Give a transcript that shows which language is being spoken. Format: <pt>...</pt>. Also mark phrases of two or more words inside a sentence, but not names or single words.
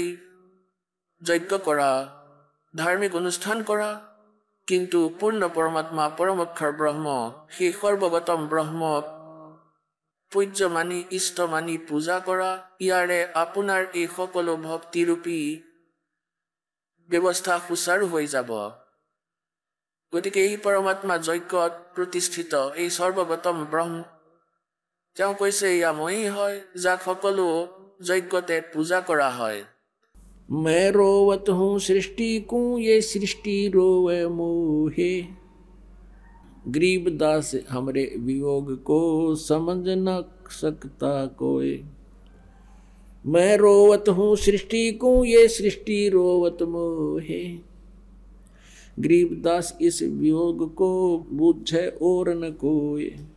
<as>যজ্ঞ কৰা, ধাৰ্মিক অনুষ্ঠান কৰা, কিন্তু পূৰ্ণ পৰমাত্মা পৰমক্ষৰ ব্ৰহ্ম সেই সৰ্বগতম ব্ৰহ্মক পূজ্য মানি ইষ্ট মানি পূজা কৰা, ইয়াৰে আপোনাৰ এই সকলো ভক্তিৰূপী ব্যৱস্থা সুচাৰু হৈ যাব। গতিকে এই পৰমাত্মা যজ্ঞত প্ৰতিষ্ঠিত এই সৰ্বগতম ব্ৰহ্ম তেওঁ কৈছে এয়া ময়েই হয়, যাক সকলো যজ্ঞতে পূজা কৰা হয়।</as> <hi>मैं रोवत हूँ सृष्टि को ये सृष्टि रोवे मोहे, गरीबदास हमरे वियोग को समझ न सकता कोई। मैं रोवत हूँ सृष्टि को ये सृष्टि रोवत मोहे, गरीबदास इस वियोग को बूझे और न कोई।</hi>